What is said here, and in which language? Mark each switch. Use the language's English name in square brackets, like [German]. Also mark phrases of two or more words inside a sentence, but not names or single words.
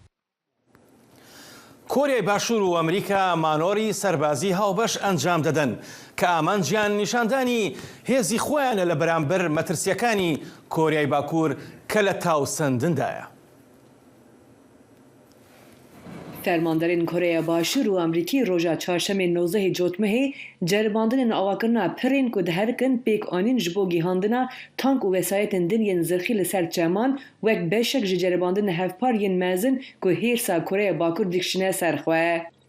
[Central Kurdish] کۆریای باشوور و ئەمریکا مانۆری سەربازی هاوبەش ئەنجام دەدەن کە ئامانجیان نیشاندانی هێزی خۆیانە لە بەرامبەر مەترسیەکانی کۆریای باکوور کە لە تاو سندندایە. [Kurdish] فەرماندەرên Koreya Başûr û Amerîkî roja çarşemê 19 Cotmehê ceribandinên awakirina pirên ku diherikin pêkanîn ji bo gîhandina tank û wesayetên din yên zirxî li ser çeman wek beşek ji ceribandina hevpar yên mezin ku hêrsa Koreya Bakur dikişine ser xwe.